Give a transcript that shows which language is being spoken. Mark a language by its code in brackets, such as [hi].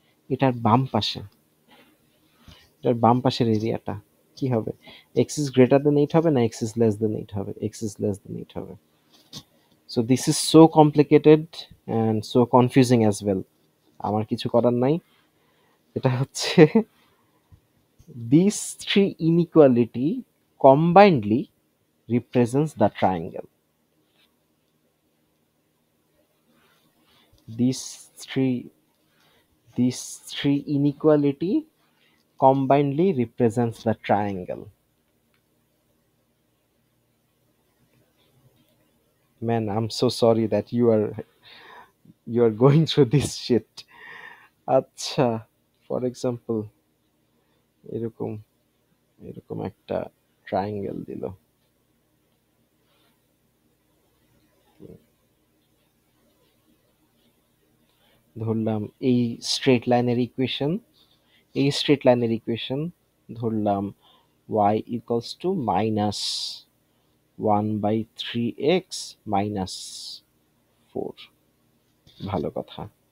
[bn] এটার বাম পাশে, এটার বাম পাশের এরিয়াটা কি হবে? [en] x is greater than 8 [bn] হবে না [en] X is less than 8 হবে? X is less than 8 হবে। So this is so complicated and so confusing as well. [bn] আমার কিছু করার নাই। এটা হচ্ছে [en] these three inequality combinedly represents the triangle. These three these three inequality combinedly represents the triangle. Man, I'm so sorry that you are going through this shit. [bn] আচ্ছা, [en] for example [bn] এরকম এরকম একটা ট্রায়াঙ্গেল দিল, ধরলাম এই স্ট্রেট লাইনের equation, এই straight লাইনের ইকুয়েশন ধরলাম [en] y equals to minus 1/3x minus 4। [bn] ভালো কথা।